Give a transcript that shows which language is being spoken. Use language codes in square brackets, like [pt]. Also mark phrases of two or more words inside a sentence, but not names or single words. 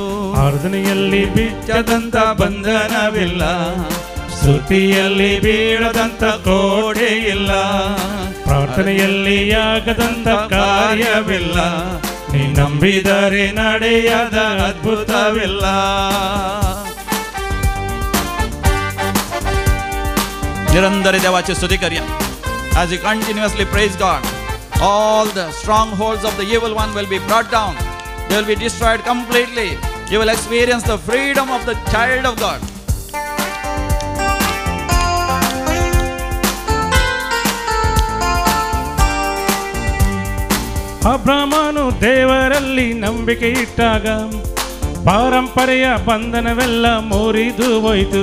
[kn] ಆರಾಧನೆಯಲ್ಲಿ ಬಿಚ್ಚದಂತ ಬಂಧನವಿಲ್ಲ, ಸ್ತುತಿಯಲ್ಲಿ ಬೀಳದಂತ ಕೋಟೆ ಇಲ್ಲ, ಪ್ರಾರ್ಥನೆಯಲ್ಲಿ ಆಗದಂತ ಕಾರ್ಯವಿಲ್ಲ, ನೀ ನಂಬಿದರೆ ನಡೆಯದ ಅದ್ಭುತವಿಲ್ಲ. [kok] निरंतर देवाची स्तुती करूया. [en] As you continuously praise God, all the strongholds of the evil one will be brought down. They will be destroyed completely. You will experience the freedom of the child of God. [kn] ಅಬ್ರಹಾಮನು ದೇವರಲ್ಲಿ ನಂಬಿಕೆ ಇಟ್ಟಾಗ ಪಾರಂಪರೆಯ ಬಂಧನವೆಲ್ಲ ಮುರಿದು ಹೋಯಿತು.